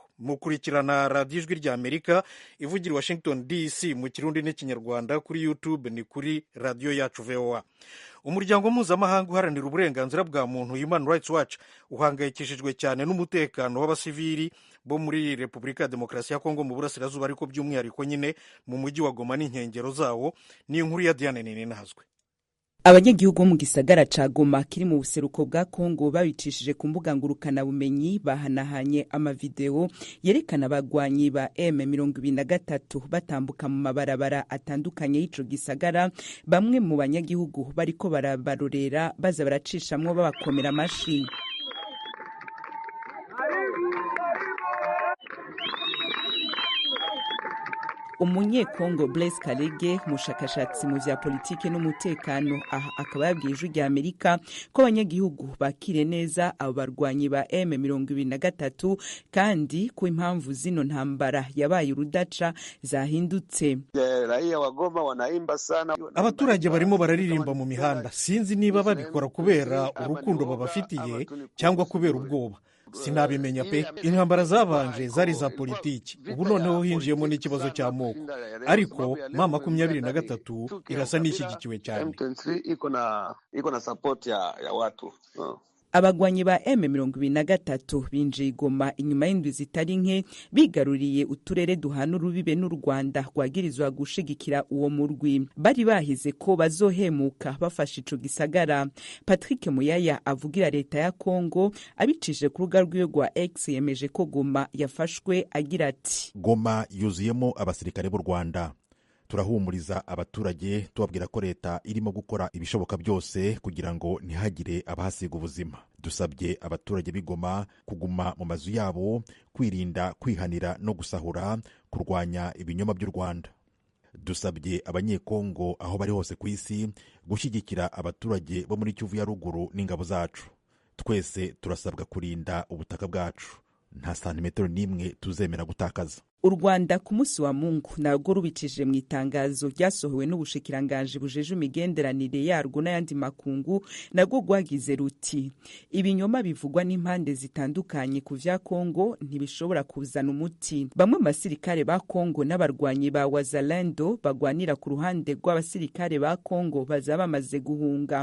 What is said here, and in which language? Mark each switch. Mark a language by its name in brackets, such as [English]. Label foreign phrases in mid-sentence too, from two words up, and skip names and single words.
[Kinyarwanda] Mukurikirana radiyo ijwi rya Amerika ivugira Washington DC mu Kirundi n'Ikinyarwanda, kuri YouTube ni kuri radiyo yacu VOA. Umuryango mpuzamahanga uharanira uburenganzira bwa muntu Human Rights Watch uhangayikishijwe cyane n'umutekano w'abasivili bo muri Repubulika ya Demokarasi ya Kongo mu burasirazuba, ariko by'umwihariko nyine mu mujyi wa Goma n'inkengero zawo. Ni inkuru ya Diane Ninahazwe. [Rundi] Abanyagihugu bo mu gisagara ca Goma kiri mu buseruko bwa Kongo babicishije ku mbuga ngurukana bumenyi bahanahanye amavideo yerekana abagwanyi ba M23 batambuka mu mabarabara atandukanye y'ico gisagara. Bamwe mu banyagihugu bariko barabarorera baza baracishamwo babakomera amashi. Umunyekongo Blaise Kalege, umushakashatsi mu vya politike n'umutekano, aha akaba yabwiye ijwi rya Amerika ko abanyagihugu bakire neza abo barwanyi ba M23 kandi ko impamvu zino ntambara yabaye urudaca zahindutse. [Kinyarwanda] Abaturage barimo bararirimba mu mihanda, sinzi niba babikora kubera urukundo babafitiye cyangwa kubera ubwoba. Sinabimenya pe. Intambara zabanje zari za politiki, ubu noneho hinjiyemo n'ikibazo cy'amoko, ariko mama 23 irasa n'ishyigikiwe cyane. [Swahili] iko na support ya watu. [Rundi] Abagwanyi ba M23 binjiye Goma inyuma y'indwi zitari nke, bigaruriye uturere duhana urubibe n'u Rwanda rwagirizwa gushigikira uwo murwi. Bari bahize ko bazohemuka bafashe ico gisagara. Patrick Muyaya avugira leta ya Kongo abicishije ku rubuga rwiwe rwa X yemeje ko Goma yafashwe, agira ati: [Kinyarwanda] Goma yuzuyemo abasirikare b'u Rwanda. Turahumuriza abaturage tubabwira ko leta irimo gukora ibishoboka byose kugira ngo ntihagire abahasiga ubuzima. Dusabye abaturage b'Igoma kuguma mu mazu yabo, kwirinda kwihanira no gusahura, kurwanya ibinyoma by'u Rwanda. Dusabye abanyekongo aho bari hose ku isi gushyigikira abaturage bo muri Kivu ya ruguru n'ingabo zacu. Twese turasabwa kurinda ubutaka bwacu. Nta santimetero n'imwe tuzemera gutakaza. [Rundi] U Rwanda ku munsi wa Mungu narwo rubicishije mu itangazo ryasohowe n'ubushikiranganje bujeje imigenderanire yarwo n'ayandi makungu, narwo rwagize ruti: ibinyoma bivugwa n'impande zitandukanye ku vya Kongo ntibishobora kuzana umuti. Bamwe mu basirikare ba Kongo n'abarwanyi ba Wazalendo bagwanira ku ruhande rw'abasirikare ba Kongo bazaba bamaze guhunga.